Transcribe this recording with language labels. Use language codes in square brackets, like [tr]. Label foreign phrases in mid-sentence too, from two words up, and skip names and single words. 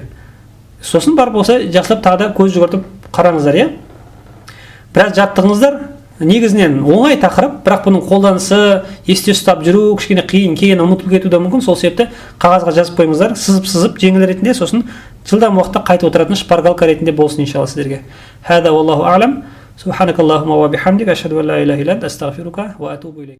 [kk] Сосын бар болса жақсылап тағы да көз жүгіртіп қараңыздар, Біраз жаттығыңыздар. Негізінен оңай тақырып, бірақ бұның қолданысы есте ұстап жүру кішкене қиын, кейін ұмытылып кетуі де мүмкін. Сол себепті қағазға жазып қойыңыздар, сызып жеңіл ретінде, сосын жылдам уақытта қайтып отыратын шпаргалка ретінде болсын иншалла сіздерге. [ar] هذا والله أعلم. سبحانك اللهم وبحمدك أشهد أن لا إله إلا أنت أستغفرك وأتوب إليك.